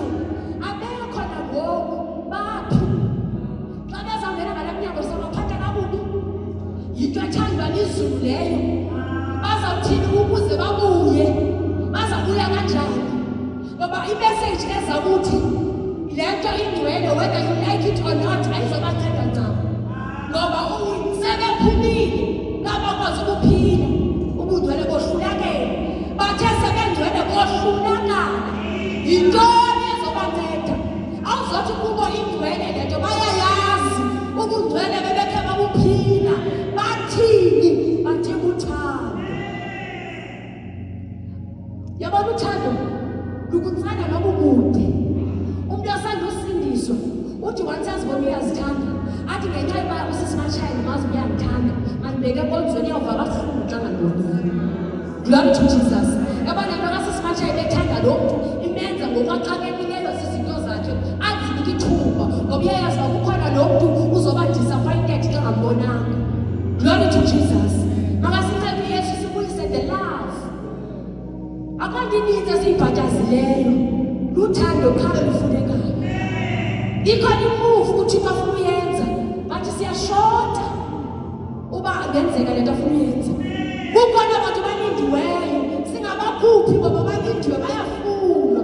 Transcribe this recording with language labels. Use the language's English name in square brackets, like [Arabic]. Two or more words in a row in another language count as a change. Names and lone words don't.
[Xhosa] Abekho nangoku baphi. Xa bezawungena ngala mnyango sabaphatha kakubi. Yinto ethandwa lizulu leyo. Bazawuthini ukuze babuye. Bazabuya kanjani? Ngoba imessage eza kuthi le nto ingcwele [English] whether you like it or not [Xhosa] ayizobanceda ncam. Ngoba sebephumile ngabakwazi ukuphila ubungcwele bohlulakele. Bathe sebengcwele bohlulakala. Yintoni ezobanceda? Awuzothi kubo ingcwele le nto bayayazi ubungcwele bebekhe babuphila. Bathini? Badinga uthando. Yabona uthando lukutsana nobubude. Umuntu osanda usindiswa uthi once azibona uyazithanda athi ngenxa yoba usisimatshayeli mazi uyangithanda mandibeke enkonzweni yawuva kabuhlungu xa ngandibonile. [English] Glory to Jesus. [Xhosa] Yabona nto kasisimatshayeli ethanda lo mntu imenza ngokwaqakekileyo zizinto zakhe azinike ithuba ngoba uyayazi uba kukhona lo mntu uzoba disappointed xa ngambonanga. [English] Glory to Jesus. [Xhosa] Makasincede uYesu sibuyise [English] the love. [Xhosa] Akho nto ininzi esiyibhatazileyo luthando uthando khalo lufunekayo. Ikhona imove uThixo afuna uyenza, bathi siyashota uba ngenzeka lento afuna uyenza. Kukhona abantu balindiweyo, singabakhuphi ngoba balindiwe bayafuna.